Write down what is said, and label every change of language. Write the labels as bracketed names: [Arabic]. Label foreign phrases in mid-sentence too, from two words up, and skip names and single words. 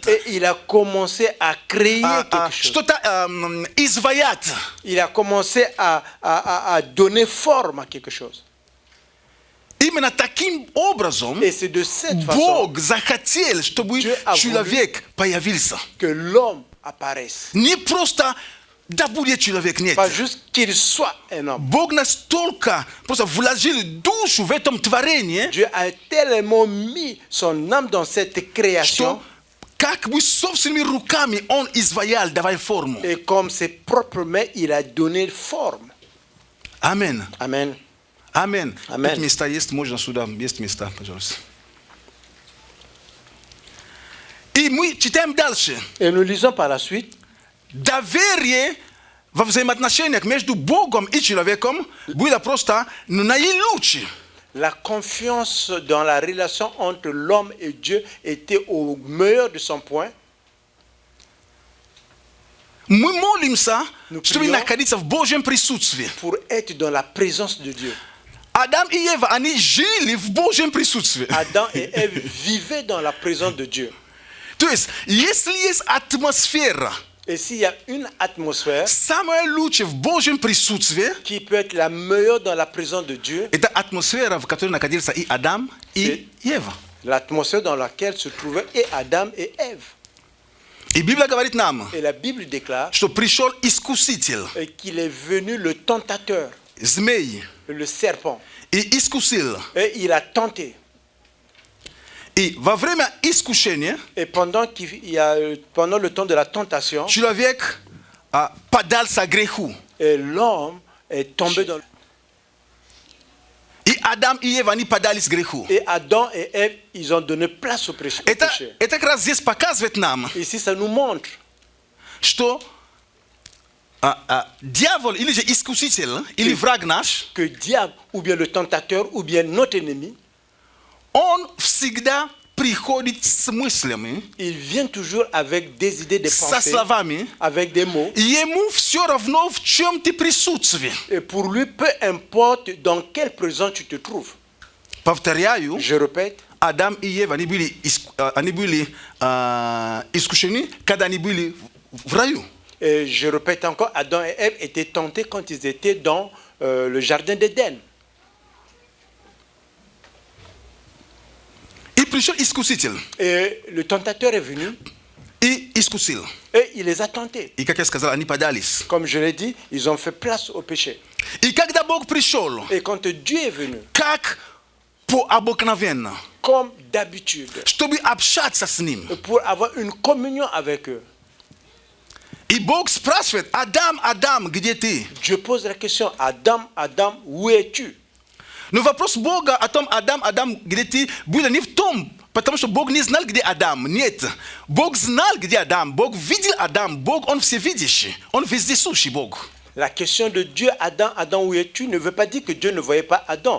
[French] et il a commencé à créer quelque chose. [Russian] что-то изваять. [French] Il a commencé à donner forme à quelque chose. [Russian] Именно таким образом [French] Et c'est de cette façon [Russian] Бог захотел, чтобы [French] Dieu a [Russian] человек появился. [French] que l'homme apparaisse. [Russian] Не просто да будет человек, нет. [French] Pas juste qu'il soit un homme. [Russian] Бог настолько просто вложил душу в этом творении, [French] Dieu a tellement mis son âme dans cette création [Russian] что как бы собственными руками Он изваял, давай форму. [French] et comme ses propres mains, il a donné forme. [Russian] Амин. [French] Amen. [Russian] Амин. Амен. Тут места есть, можно сюда, есть места, пожалуйста. И мы читаем дальше. [French] Et nous lisons par la suite. [Russian] Доверие во взаимоотношениях между Богом и человеком было просто наилучшее. [French] La confiance dans la relation entre l'homme et Dieu était au meilleur de son point. [Russian] Мы молимся, Ну, чтобы прием. находиться в Божьем присутствии. [French] Pour être dans la présence de Dieu. [Russian] Адам и Ева, они жили в Божьем присутствии. [French] Adam et Ève vivaient dans la présence de Dieu. [Russian] То есть, если есть атмосфера, [French] Et s'il y a une atmosphère [Russian] самое лучшее в Божьем присутствии, [French] qui peut être la meilleure dans la présence de Dieu, [Russian] это атмосфера, в которой находился и Адам, и Ева. [French] l'atmosphère dans laquelle se trouvaient et Adam et Ève. [Russian] И Библия говорит нам, [French] Et la Bible déclare [Russian] что пришел искуситель, [French] qu'il est venu le tentateur, [Russian] змей, [French] le serpent, [Russian] и искусил. [French] et il a tenté. [Russian] И во время искушения [French] Et pendant le temps de la tentation, [Russian] человек поддался греху. [French] et l'homme est tombé dans [Russian] И Адам и Ева, они поддались греху. [French] et Adam et Ève, ils ont donné place au péché. [Russian] Это как раз здесь показывает нам, [French] Ici, ça nous montre [Russian] что дьявол или же искуситель, или враг наш, [French] que diable, ou bien le tentateur, ou bien notre ennemi, [Russian] он всегда приходит с мыслями, [French] il vient toujours avec des idées, des [Russian] со [French] pensées, [Russian] словами. [French] avec des mots. [Russian] Ему все равно, в чем ты присутствие. [French] Et pour lui, peu importe dans quelle présence tu te trouves. [Russian] Повторяю, [French] Je répète, [Russian] Адам и Ева, они были искушены, когда они были в раю. [French] et je répète encore, Adam et Ève étaient tentés quand ils étaient dans le jardin d'Éden. [Russian] И пришел искуситель, [French] Et le tentateur est venu [Russian] и искусил. [French] et il les a tentés. [Russian] И, как я сказал, они поддались. [French] Comme je l'ai dit, ils ont fait place au péché. [Russian] И когда Бог пришел, [French] Et quand Dieu est venu, [Russian] как по обыкновенно, [French] comme d'habitude, [Russian] чтобы общаться с Ним. [French] pour avoir une communion avec eux, [Russian] И Бог спрашивает: Адам, Адам, где ты? [French] Dieu pose la question, Adam, Adam, où es-tu? [Russian] Но вопрос Бога о том, Адам, Адам, где ты, был не в том, потому что Бог не знал, где Адам. Нет. Бог знал, где Адам. Бог видел Адам. Бог, Он всевидящий. Он вездесущий Бог. [French] La question de Dieu, Adam, Adam, où es-tu, ne veut pas dire que Dieu ne voyait pas Adam.